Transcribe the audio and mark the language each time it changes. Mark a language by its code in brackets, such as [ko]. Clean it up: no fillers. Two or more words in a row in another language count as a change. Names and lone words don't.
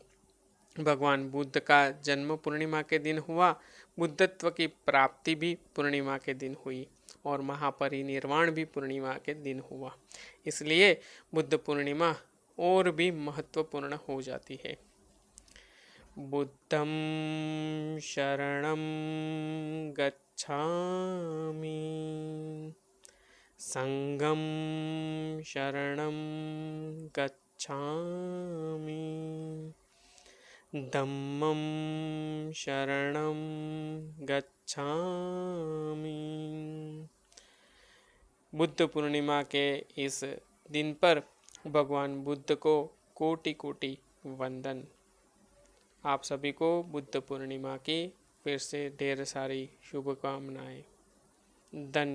[hi] भगवान बुद्ध का जन्म पूर्णिमा के दिन हुआ, बुद्धत्व की प्राप्ति भी पूर्णिमा के दिन हुई और महापरिनिर्वाण भी पूर्णिमा के दिन हुआ। इसलिए बुद्ध पूर्णिमा और भी महत्वपूर्ण हो जाती है। [pi] बुद्धं शरणं गच्छामि, संघं शरणं गच्छामि, धम्मं शरणं गच्छामि। [hi] बुद्ध पूर्णिमा के इस दिन पर भगवान बुद्ध को कोटि कोटि वंदन। आप सभी को बुद्ध पूर्णिमा की फिर से ढेर सारी शुभकामनाएं।